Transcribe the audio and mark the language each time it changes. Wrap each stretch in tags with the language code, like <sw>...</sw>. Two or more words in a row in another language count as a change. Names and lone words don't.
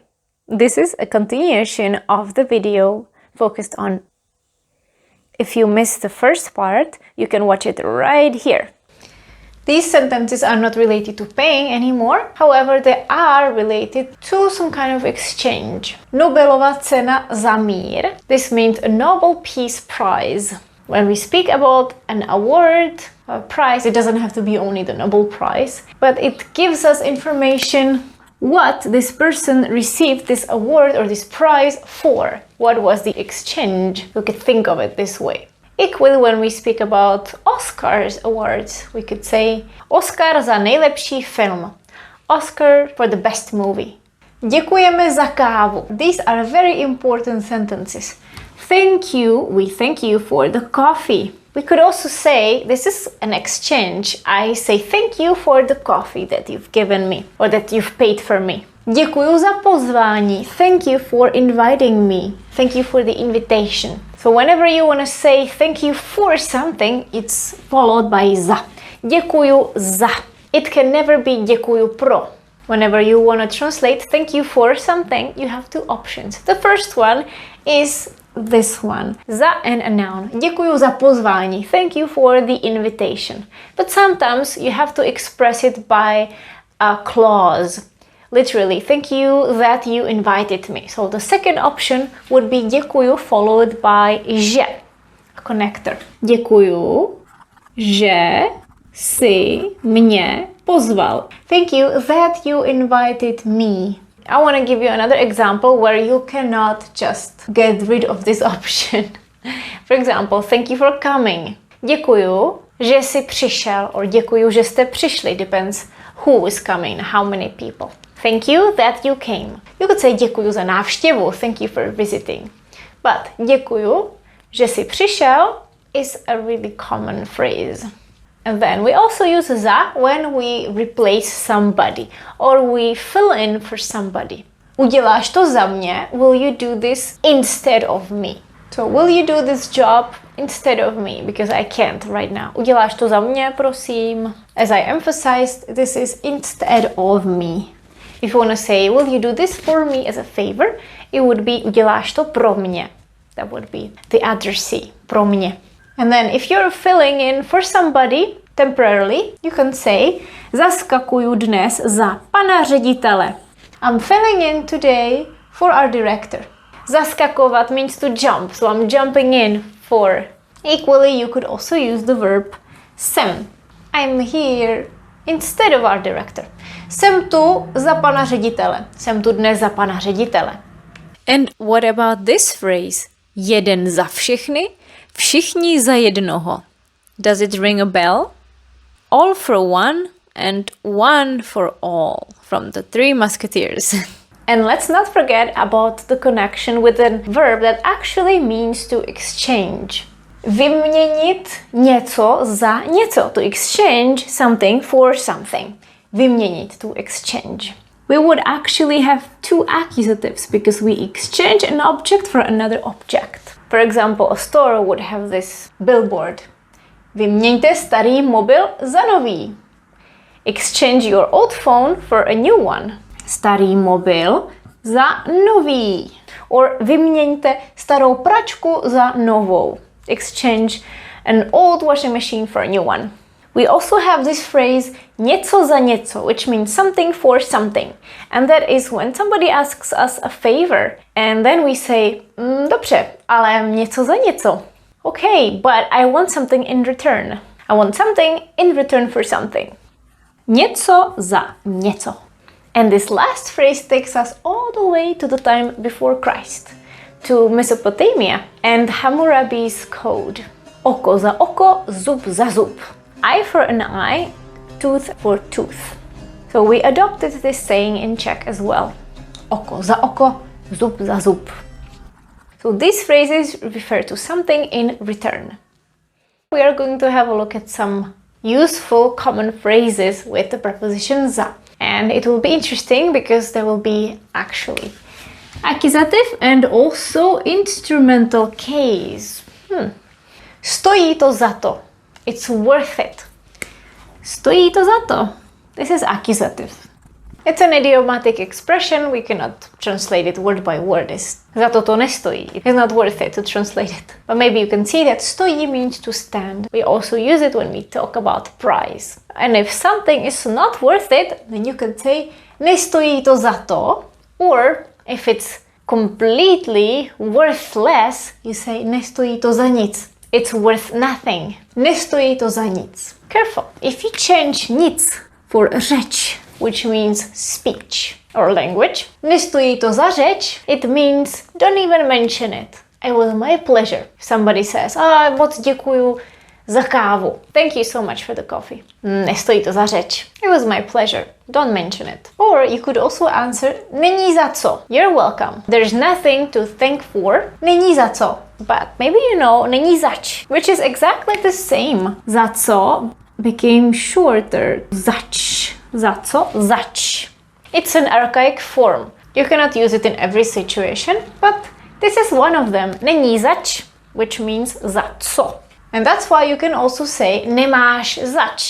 <en>This is a continuation of the video focused on. If you missed the first part, you can watch it right here. These sentences are not related to paying anymore, however, they are related to some kind of exchange.</en> <cs>Nobelova cena za mír.</cs> <en>This means a Nobel Peace Prize. When we speak about an award, a prize, it doesn't have to be only the Nobel Prize, but it gives us information what this person received this award or this prize for. What was the exchange? You could think of it this way. Equally, when we speak about Oscars awards, we could say Oscar</en> <cs>za nejlepší film.</cs> <en>Oscar for the best movie.</en> <cs>Děkujeme za kávu.</cs> <en>These are very important sentences. Thank you, we thank you for the coffee. We could also say, this is an exchange. I say thank you for the coffee that you've given me or that you've paid for me.</en> <cs>Děkuju za pozvání.</cs> <en>Thank you for inviting me. Thank you for the invitation. So whenever you want to say thank you for something, it's followed by za.</en> <cs>Děkuju za.</cs> <en>It can never be</en> <cs>děkuju pro.</cs> <en>Whenever you want to translate thank you for something, you have two options. The first one is this one. Za and a noun.</en> <cs>Děkuju za pozvání.</cs> <en>Thank you for the invitation. But sometimes you have to express it by a clause. Literally, thank you that you invited me. So the second option would be děkuju followed by že, a connector.</en> <cs>Děkuju, že si mě pozval.</cs> <en>Thank you that you invited me. I want to give you another example where you cannot just get rid of this option. For example, thank you for coming.</en> <cs>Děkuju, že jsi přišel, or děkuju, že jste přišli.</cs> <en>Depends who is coming, how many people. Thank you that you came. You could say</en> <cs>děkuju za návštěvu.</cs> <en>Thank you for visiting. But</en> <cs>děkuju, že jsi přišel</cs> <en>is a really common phrase. And then we also use za when we replace somebody or we fill in for somebody.</en> <cs>Uděláš to za mě?</cs> <en>Will you do this instead of me? So will you do this job instead of me? Because I can't right now.</en> <cs>Uděláš to za mě, prosím?</cs> <en>As I emphasized, this is instead of me. If you want to say, will you do this for me as a favor? It would be</en> <cs>uděláš to pro mě.</cs> <en>That would be the addressee,</en> <cs>pro mě.</cs> <en>And then if you're filling in for somebody temporarily, you can say</en> <cs>zaskakuju dnes za pana ředitele.</cs> <en>I'm filling in today for our director. Zaskakovat means to jump, so I'm jumping in for. Equally, you could also use the verb jsem. I'm here instead of our director.</en> <cs>Jsem tu za pana ředitele. Jsem tu dnes za pana ředitele.</cs> <en>And what about this phrase?</en> <cs>Jeden za všechny, všichni za jednoho.</cs> <en>Does it ring a bell? All for one and one for all from the Three Musketeers. And let's not forget about the connection with a verb that actually means to exchange.</en> <cs>Vyměnit něco za něco.</cs> <en>To exchange something for something. Vyměnit, to exchange. We would actually have two accusatives because we exchange an object for another object. For example, a store would have this billboard.</en> <cs>Vyměňte starý mobil za nový.</cs> <en>Exchange your old phone for a new one.</en> <cs>Starý mobil za nový. Or vyměňte starou pračku za novou.</cs> <en>Exchange an old washing machine for a new one. We also have this phrase</en> <cs>něco za něco,</cs> <en>which means something for something. And that is when somebody asks us a favor and then we say,</en> <cs>dobře, ale něco za něco.</cs> <en>Okay, but I want something in return. I want something in return for something.</en> <cs>Něco za něco.</cs> <en>And this last phrase takes us all the way to the time before Christ, to Mesopotamia and Hammurabi's code.</en> <cs>Oko za oko, zub za zub.</cs> <en>Eye for an eye, tooth for tooth. So we adopted this saying in Czech as well.</en> <cs>Oko za oko, zub za zub.</cs> <en>So these phrases refer to something in return. We are going to have a look at some useful common phrases with the preposition za. And it will be interesting because there will be actually accusative and also instrumental case.</en> <cs>Stojí to za to.</cs> <en>It's worth it.</en> <cs>Stojí to za to.</cs> <en>This is accusative. It's an idiomatic expression, we cannot translate it word by word.</en> <cs>Za to nestojí.</cs> <en>It's not worth it to translate it. But maybe you can see that stojí means to stand. We also use it when we talk about price. And if something is not worth it, then you can say</en> <cs>nestojí to za to.</cs> <en>Or if it's completely worthless, you say</en> <cs>nestojí to za nic.</cs> <en>It's worth nothing.</en> <cs>Nestojí to za nic.</cs> <en>Careful. If you change nic for řeč, which means speech or language,</en> <cs>nestojí to za řeč,</cs> <en>it means don't even mention it. It was my pleasure. If somebody says,</en> <cs>moc děkuju za kávu.</cs> <en>Thank you so much for the coffee.</en> <cs>Nestojí to za řeč.</cs> <en>It was my pleasure. Don't mention it. Or you could also answer,</en> <cs>není za co.</cs> <en>You're welcome. There's nothing to thank for. Není za co. But maybe you know,</en> <cs>není zač,</cs> <en>which is exactly the same.</en> <cs>Za co</cs> <en>became shorter.</en> <cs>Zač. Za co? Zač.</cs> <en>It's an archaic form. You cannot use it in every situation, but this is one of them.</en> <cs>Není zač,</cs> <en>which means</en> <cs>za co.</cs> <en>And that's why you can also say</en> <cs>nemáš zač.</cs>